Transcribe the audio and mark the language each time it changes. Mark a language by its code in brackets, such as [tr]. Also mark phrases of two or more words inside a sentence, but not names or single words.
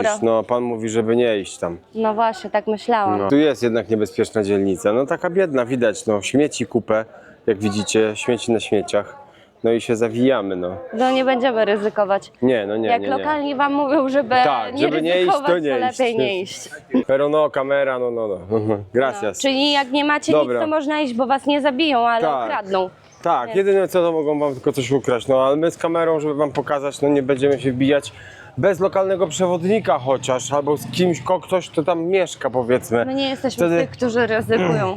[pl] widzisz, no pan mówi, żeby nie iść tam. No właśnie, tak myślałam. No. Tu jest jednak niebezpieczna dzielnica, no taka biedna, widać, no śmieci kupę, jak widzicie, śmieci na śmieciach. No i się zawijamy, no. No nie będziemy ryzykować. Nie, no nie, Jak nie, lokalni wam mówią, żeby Tak, nie żeby nie iść, ryzykować, to nie iść. lepiej nie iść. [es] Pero no, kamera, no. Gracias. [pl] Czyli jak nie macie Dobra. nic, to można iść, bo was nie zabiją, ale Tak. okradną. Tak, jedyne co to mogą wam tylko coś ukraść, no ale my z kamerą, żeby wam pokazać, no nie będziemy się wbijać bez lokalnego przewodnika chociaż, albo z kimś, ktoś kto tam mieszka, powiedzmy. My nie jesteśmy Wtedy- z tych, którzy ryzykują.